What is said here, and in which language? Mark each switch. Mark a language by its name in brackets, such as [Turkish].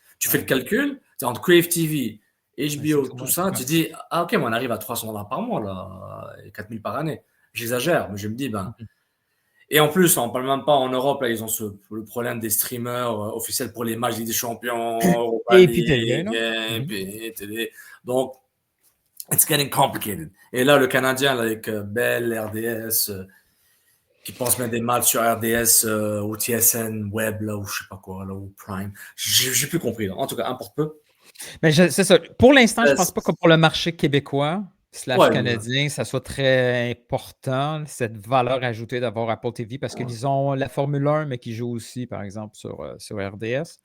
[French] Tu fais le calcul, c'est entre Crave TV, HBO, tout ça, tu dis, ah ok, mais on arrive à 300 $ par mois, là, et 4000 par année. J'exagère, mais je me dis, ben. Et en plus, on parle même pas en Europe, là, ils ont le problème des streamers officiels pour les matchs des Champions, Europa Et puis télé, [English] League, [French] là. et puis télé. [English] Donc, it's getting complicated. [French] Et là, le Canadien, là, avec Bell, RDS, qui pense mettre des matchs sur RDS ou TSN Web, là, ou je sais pas quoi, là, ou Prime. J'ai plus compris, là. En tout cas, importe peu. Mais c'est ça. Pour l'instant, je pense pas que pour le marché québécois / canadien, ça soit très important, cette valeur ajoutée d'avoir Apple TV, parce qu'ils ont la Formule 1, mais qui joue aussi, par exemple, sur RDS.